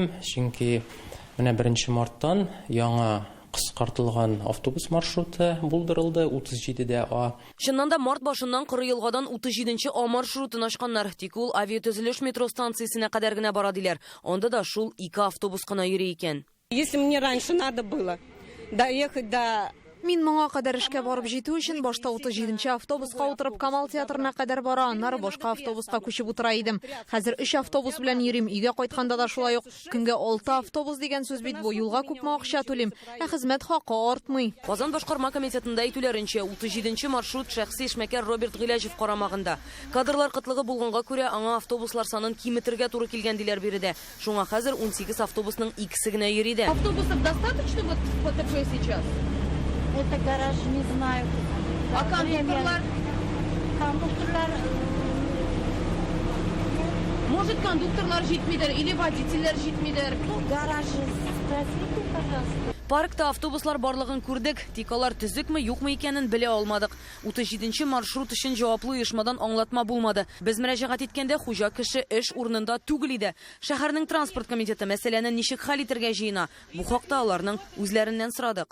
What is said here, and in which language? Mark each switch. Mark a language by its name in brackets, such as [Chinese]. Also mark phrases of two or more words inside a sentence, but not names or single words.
[Tatar] Чөнки менә 1 марттан яңа кыскартылган автобус маршруты булдырылды 37-дә А. Чыннан да март башыннан Коры елгадан 37-нче А маршрутын ачканнар. Тик ул авиатөзелеш метро станциясенә кадәр генә бара диләр. Анда да шул 2 автобус кына йөри икән. [Russian] Если мне раньше надо было доехать до [Tatar] Мин моңа кадәр эшкә барып җитү өчен башта 37-нче автобуска утырып Камал театрына кадәр бара, аннары башка автобуска күчеп утыра идем. Хәзер 3 автобус белән йөрим. Өйгә кайтканда да шулай ук. Көнгә 6 автобус дигән сүз бит бу. Юлга күпме акча түлим, хезмәт хакы артмый. Казан башкарма комитетында әйтүләренчә 37-нче маршрут шәхси эшмәкәр Роберт Гыйләҗев карамагында. Кадрлар кытлыгы булганга күрә аңа автобуслар санын киметергә туры килгән диләр биредә. Шуңа хәзер 18 автобусның 2-се генә йөри дә. [Russian] Автобусов достаточно вот ПТП сейчас? Это гараж, не знаю. [Tatar] А кондукторлар? Кондукторлар... Может, кондукторлар җитмидер или водительләр җитмидер? [Russian] Ну, гараж, спросите, пожалуйста. [Tatar] Паркта автобуслар барлыгын күрдек, тик алар төзекме, юкмы икәнен белә алмадык. 37-нче маршрут өчен җаваплы оешмадан аңлатма булмады. Без мөрәҗәгать иткәндә хуҗа кеше эш урынында түгел иде. Шәһәрнең транспорт комитеты мәсьәләне ничек хәл итәргә җыена? Бу хакта аларның үзләреннән сорадык.